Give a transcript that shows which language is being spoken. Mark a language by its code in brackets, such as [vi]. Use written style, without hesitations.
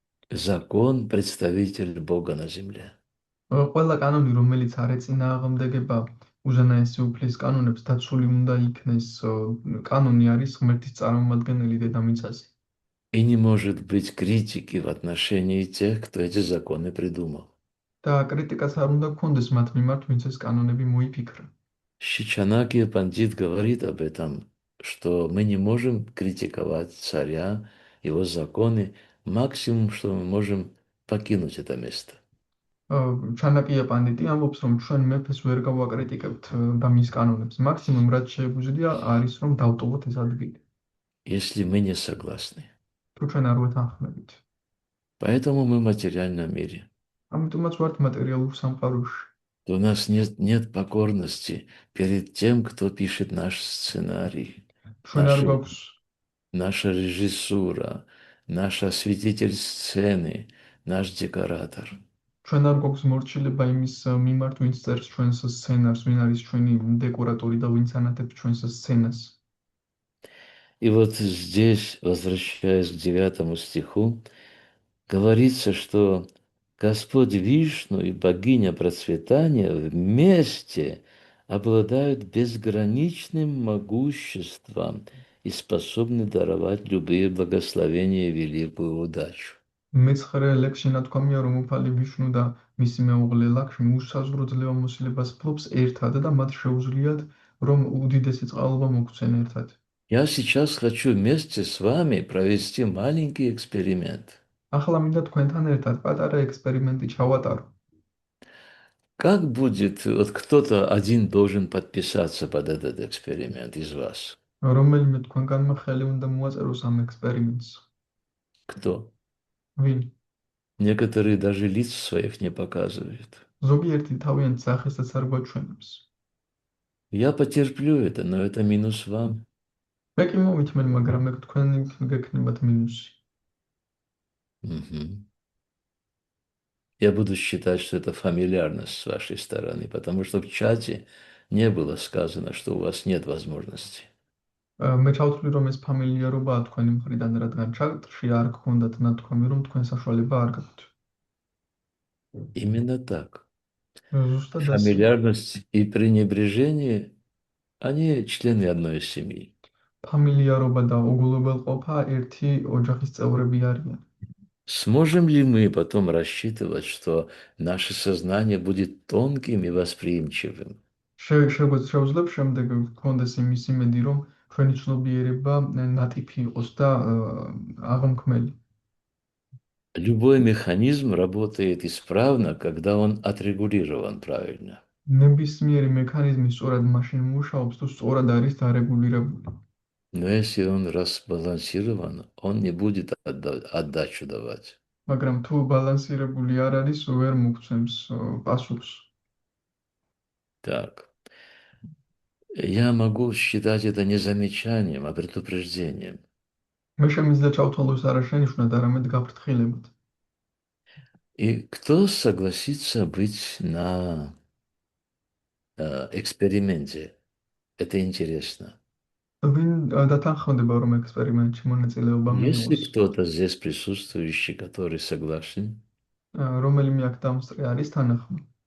[ru] Закон — представитель Бога на земле. [ka] ყველა კანონი, რომელიც არ ეწინააღმდეგება უზენაესი უფლის კანონებს, დაცული უნდა იქნეს. კანონი არის ღმერთის წარმომადგენელი დედამიწაზე. [ru] И не может быть критики в отношении тех, кто эти законы придумал. [ka] და კრიტიკაც არ უნდა გქონდეს მათ მიმართ, ვინც ეს კანონები მოიფიქრა. [ru] Шичанакия Пандит говорит об этом, что мы не можем критиковать царя, его законы, максимум, что мы можем покинуть это место. [ka] ჩანაკია პანდიტი ამბობს, რომ ჩვენ მეფეს ვერ გავაკრიტიკებთ და მის კანონებს. მაქსიმუმ რაც შეგვიძლია არის რომ დავტოვოთ ეს ადგილი. [ru] Если мы не согласны. [ka] თუ ჩვენ არ ვეთანხმებით. [ru] Поэтому мы в материальном мире. [ka] ამიტომაც ვართ მატერიალურ სამყაროში. [ru] То у нас нет покорности перед тем, кто пишет наш сценарий, [ka] ჩვენ არ გვაქვს [ru] наша режиссура, наш осветитель сцены, наш декоратор. [ka] ჩვენ არ გვაქვს მორჩილება იმის მიმართ, ვინც წერს ჩვენს სცენარს, ვინ არის ჩვენი დეკორატორი და ვინც ანათებს ჩვენს სცენას. [ru] И вот здесь, возвращаясь к 9 стиху, говорится, что Господь Вишну и богиня процветания вместе обладают безграничным могуществом и способны даровать любые благословения и великую удачу. [ka] მეცხრე ლექსში ნათქვამია, რომ უფალი ვიშნუ და მისი მეუღლე ლაქშმი უსაზღვრო ძლევამოსილებას ფლობს ერთად და მათ შეუძლიათ, რომ უდიდესი წყალობა მოგვცენ ერთად. [ru] Я сейчас хочу вместе с вами провести маленький эксперимент. [ka] ახლა მინდა თქვენთან ერთად პატარა ექსპერიმენტი ჩავატარო. [ru] Как будет, вот кто-то один должен подписаться под этот эксперимент из вас? [ka] რომელიმე თქვენგანმა ხელი უნდა მოაწეროს ამ ექსპერიმენტს. [ru] Кто? [ka] ვინ? [ru] Некоторые даже лиц своих не показывают. [ka] ზოგიერთი თავიანთ სახესაც არ გვაჩვენებს. [ru] Я потерплю это, но это минус вам. [ka] მე კი მოვითმენ, მაგრამ ეგ თქვენი გექნებათ მინუსი. Мгм. [ru] Я буду считать, что это фамильярность с вашей стороны, потому что в чате не было сказано, что у вас нет возможности. [ka] მე ჩავთვლი, რომ ეს ფამილიარობაა თქვენი მხრიდან, რადგან ჩარტში არ გქონდათ ნათქვამი, რომ თქვენ საშუალება არ გაქვთ. [ru] Именно так. [ka] ზუსტად ასე. [ru] Фамильярность и пренебрежение, они члены одной семьи. [ka] ფამილიარობა და უგულებელყოფა ერთი ოჯახის წევრები არიან. [ru] Сможем ли мы потом рассчитывать, что наше сознание будет тонким и восприимчивым? [ka] შეგვიძლია შემდეგ გქონდეს იმის იმედი, რომ ჩვენი ცნობიერება ნატიფი იყოს და აღმქმელი. [ru] Любой механизм работает исправно, когда он отрегулирован правильно. [ka] ნებისმიერი მექანიზმი სწორად მაშინ მუშაობს, თუ სწორად არის დარეგულირებული. [ru] Но если он разбалансирован, он не будет отдачу давать. [ka] მაგრამ თუ ბალანსირებული არ არის, ვერ მოგცემს პასუხს. [ru] Так, я могу считать это не замечанием, а предупреждением. [ka] მე შემიძლია ჩავთვალო ეს არა შენიშვნად, არამედ გაფრთხილებად. [ru] И кто согласится быть на эксперименте? Это интересно. [ka] ვინ დათანხმდება, რომ ექსპერიმენტში მონაწილეობა [ru] Есть ли [ka] მიიღოს? [ru] кто-то здесь присутствующий, который согласен? [ka] რომელიმე აქ დამსწრე არის თანახმა?